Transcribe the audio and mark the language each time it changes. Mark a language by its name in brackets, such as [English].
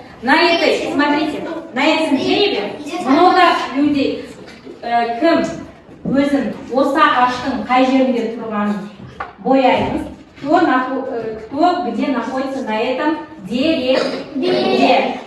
[Russian] На этой, смотрите, на этом дереве много людей. [Kazakh] Кім өзін осы ағаштың қай жерінде тұрғанын бояймыз. [Russian] Кто где находится на этом дереве?